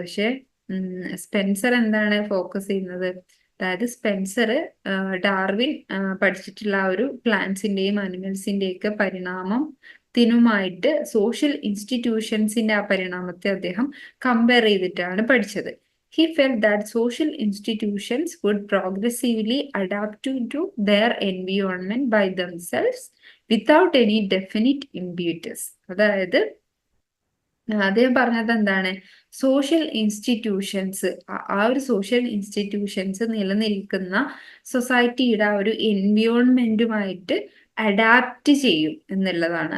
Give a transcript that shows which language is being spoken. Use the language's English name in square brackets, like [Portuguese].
[Malayalam] പക്ഷെ സ്പെൻസർ എന്താണ് ഫോക്കസ് ചെയ്യുന്നത്, അതായത് സ്പെൻസർ ഡാർവിൻ പഠിച്ചിട്ടുള്ള ആ ഒരു പ്ലാന്റ്സിന്റെയും അനിമൽസിന്റെയും ഒക്കെ പരിണാമത്തിനുമായിട്ട് സോഷ്യൽ ഇൻസ്റ്റിറ്റ്യൂഷൻസിന്റെ ആ പരിണാമത്തെ അദ്ദേഹം കമ്പയർ ചെയ്തിട്ടാണ് പഠിച്ചത്. [English] He felt that social institutions would progressively adapt to their environment by themselves without any definite impetus. [Malayalam] അതായത് അദ്ദേഹം പറഞ്ഞത് എന്താണ്, സോഷ്യൽ ഇൻസ്റ്റിറ്റ്യൂഷൻസ്, ആ ഒരു സോഷ്യൽ ഇൻസ്റ്റിറ്റ്യൂഷൻസ് നിലനിൽക്കുന്ന സൊസൈറ്റിയുടെ ആ ഒരു എൻവിയോൺമെന്റുമായിട്ട് അഡാപ്റ്റ് ചെയ്യും എന്നുള്ളതാണ്.